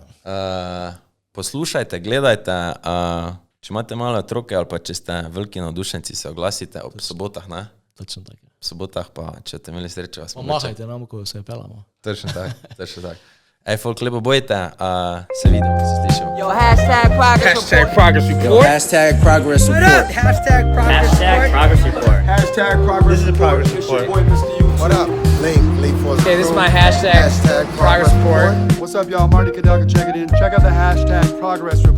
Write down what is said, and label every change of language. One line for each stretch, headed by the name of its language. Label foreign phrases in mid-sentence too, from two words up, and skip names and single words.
Slovenian: Poslušajte, gledajte, če imate male otroke ali pa če ste veliki navdušenci, se oglasite ob sobotah, ne? Točno tako. sobotah, pa če te imeli srečo, vas Pa mogoče. mahajte nam, ko se pelamo. Točno tako, točno tako. Ej, folk, lepo bojte, se vidimo, se slišimo.
English: Yo, hashtag progress Hashtag report. progress Yo, report. hashtag progress report. Hashtag progress report. Hashtag progress This is a report. progress It's your report. boy, Mr. YouTube. What up? Link for the Okay, this is crew. my hashtag progress report. What's up, y'all? Marty Kadelka, check it in. Check out the hashtag progress report.